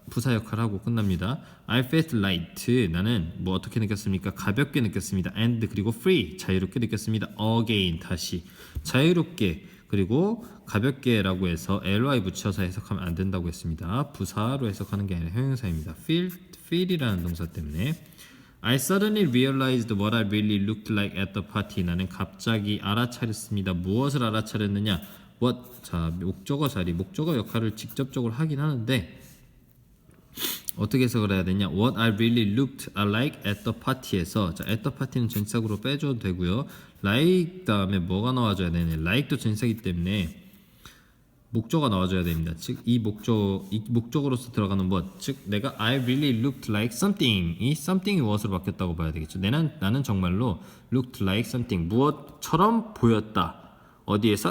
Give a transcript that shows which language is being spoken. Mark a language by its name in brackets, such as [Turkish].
[Korean] 부사 역할을 하고 끝납니다. [English] I felt light [Korean] 나는 뭐 어떻게 느꼈습니까? 가볍게 느꼈습니다. and 그리고 free 자유롭게 느꼈습니다. again 다시 자유롭게 그리고 가볍게라고 해서 ly 붙여서 해석하면 안 된다고 했습니다. 부사로 해석하는 게 아니라 형용사입니다. feel이라는 동사 때문에 [English] I suddenly realized what I really looked like at the party. [Korean] 나는 갑자기 알아차렸습니다. 무엇을 알아차렸느냐? What? 자, 목적어 자리, 목적어 역할을 직접적으로 하긴 하는데 어떻게 해석을 해야 되냐? [English] What I really looked like at the party [Korean] 에서 자, at the party는 전치사구로 빼줘도 되고요. like 다음에 뭐가 나와줘야 되냐? like도 전치사이기 때문에 목적어가 나와줘야 됩니다. 즉 이 목적어로서 들어가는 것, 즉 내가 [English] I really looked like something, [Korean] 이 something이 무엇으로 바뀌었다고 봐야 되겠죠. 나는 정말로 [English] looked like something, [Korean] 무엇처럼 보였다. 어디에서?